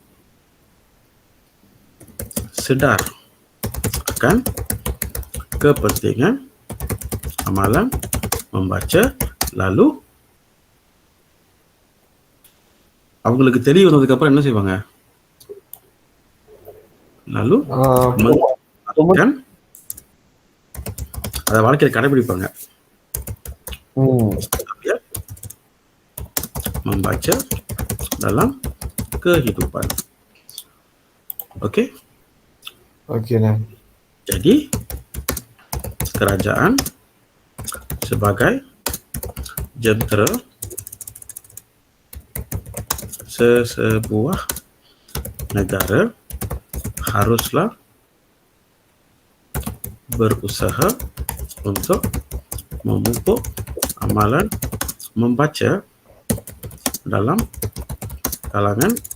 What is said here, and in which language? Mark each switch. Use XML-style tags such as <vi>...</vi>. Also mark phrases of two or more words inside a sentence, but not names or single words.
<ms>sedar akan kepentingan amalan membaca, lalu</ms> <ta>அவங்களுக்கு தெரிய வந்ததுக்கு அப்புறம் என்ன செய்வாங்க? lalu அதை வாழ்க்கையில் கடைபிடிப்பாங்க.</ta> <ms>Ya, membaca dalam kehidupan. Okey. Okey lah. Jadi kerajaan sebagai jentera sesebuah negara haruslah berusaha untuk memupuk amalan membaca dalam kalangan</ms>